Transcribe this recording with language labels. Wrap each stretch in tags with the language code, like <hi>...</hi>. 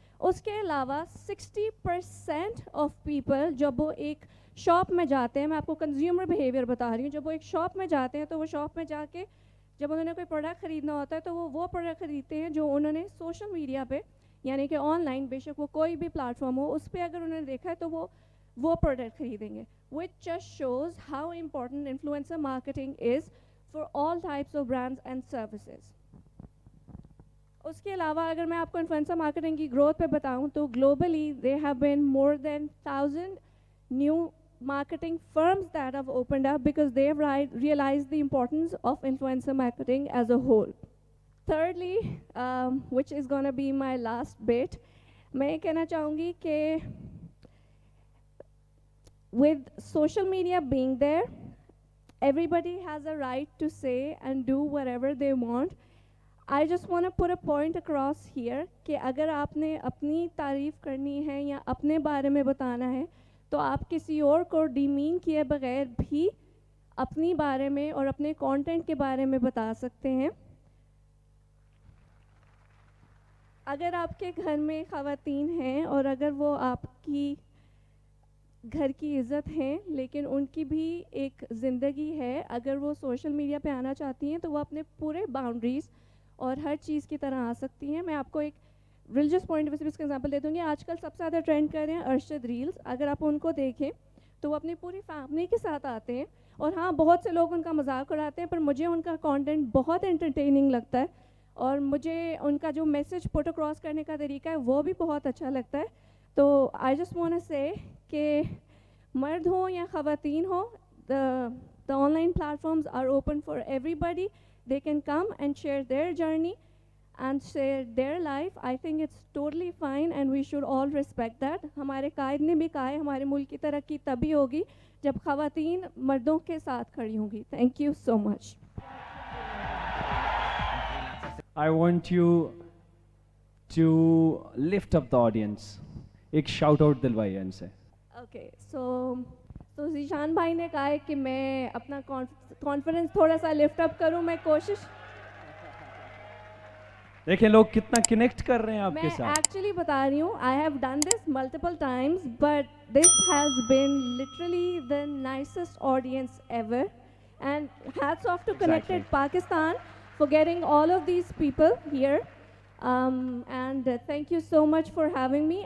<ur>اس کے علاوہ 60% of people جب وہ ایک شاپ میں جاتے ہیں, میں آپ کو کنزیومر بیہیویئر بتا رہی ہوں, جب وہ ایک شاپ میں جاتے ہیں تو وہ شاپ میں جا کے جب انہوں نے کوئی پروڈکٹ خریدنا ہوتا ہے تو وہ پروڈکٹ خریدتے ہیں جو انہوں نے سوشل میڈیا پہ یعنی کہ آن لائن, بے شک وہ کوئی بھی پلیٹ فارم ہو, اس پہ اگر انہوں نے دیکھا ہے تو وہ پروڈکٹ خریدیں گے.</ur> <en>which just shows how important influencer marketing is for all types of brands and services.</en> <ur>اس کے علاوہ اگر میں آپ کو انفلوئنسر مارکیٹنگ کی گروتھ پہ بتاؤں تو</ur> <en>Globally they have been more than 1000 new marketing firms that have opened up because they have realized the importance of influencer marketing as a whole. Thirdly, which is going to be my last bit,</en> <ur>میں یہ کہنا چاہوں گی کہ</ur> <en>with social media being there, everybody has a right to say and do whatever they want. I just want to put a point across here</en> <ur>کہ اگر آپ نے اپنی تعریف کرنی ہے یا اپنے بارے میں بتانا ہے تو آپ کسی اور کو ڈیمین کیے بغیر بھی اپنی بارے میں اور اپنے کانٹینٹ کے بارے میں بتا سکتے ہیں. اگر آپ کے گھر میں خواتین ہیں اور اگر وہ آپ کی گھر کی عزت ہیں لیکن ان کی بھی ایک زندگی ہے, اگر وہ سوشل میڈیا پہ آنا چاہتی ہیں تو وہ اپنے پورے باؤنڈریز اور ہر چیز کی طرح آ سکتی ہیں. میں آپ کو ایک ریلیجس پوائنٹ آف ویو سے ایگزامپل دے دوں گی. آج کل سب سے زیادہ ٹرینڈ کر رہے ہیں ارشد ریلز. اگر آپ ان کو دیکھیں تو وہ اپنی پوری فیملی کے ساتھ آتے ہیں, اور ہاں بہت سے لوگ ان کا مذاق اڑاتے ہیں, پر مجھے ان کا کانٹینٹ بہت انٹرٹیننگ لگتا ہے, اور مجھے ان کا جو میسج پٹ اکراس کرنے کا طریقہ ہے وہ بھی بہت اچھا لگتا ہے.</ur> <en>تو I just want say</en> <ur>کہ مرد ہوں یا خواتین ہوں,</ur> <en>the online platforms are open for everybody. They can come and share their journey and share their life. I think it's totally fine and we should all respect that.</en> <ur>ہمارے قائد نے بھی کہا ہے ہمارے ملک کی ترقی تبھی ہوگی جب خواتین مردوں کے ساتھ کھڑی ہوں گی.</ur> <en>Thank you so much. I want you to lift up the audience.</en> <ur>ایک شاؤٹ آؤٹ دلوائیے ان سے. اوکے, سو ذیشان بھائی نے کہا ہے کہ میں اپنا کانفیڈنس تھوڑا سا لفٹ اپ کروں. میں کوشش, دیکھیں لوگ کتنا کنیکٹ کر رہے ہیں آپ کے میں ساتھ.</ur> <en>actually</en> <ur>بتا رہی ہوں,</ur> <en>I have done this multiple times, but this has been literally the nicest audience ever, and hats off to connected Pakistan for getting all of these people here, and thank you so much for having me.</en>